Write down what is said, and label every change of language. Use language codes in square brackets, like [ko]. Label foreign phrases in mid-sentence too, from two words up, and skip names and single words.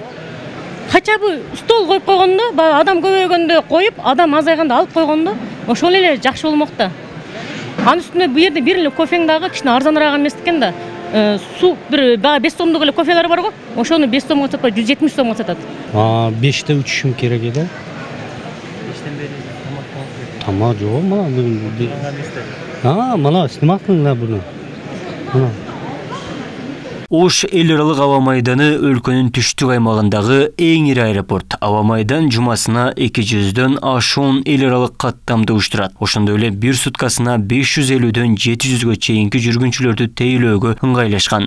[ky] Хотя бы стол коюп койгондо, адам көбөйгөндө коюп, адам азайганда алып койгондо, ошол эле жакшы болмок да. Анын үстүнө бу жерде бир эле кофең дагы кичине арзаныраак эмес экен да. Су бир 5 сомдук эле кофелер бар го. Ошону 5 сомго сатпай 170 сомго сатат. 5-те учушум керек эле. [tr] Tamam yok mu? Mana snimakın la bunu. [ky] Ош эл аралык аба майданы өлкөнүн түштүк аймагындагы эң ири аэропорт. Аба майдан жумасына 200дөн ашуун эл аралык каттамды уштурат. Ошондой эле бир суткасына 550дөн 700гө чейинки жүргүнчүлөрдү тейлөөгө ыңгайлашкан.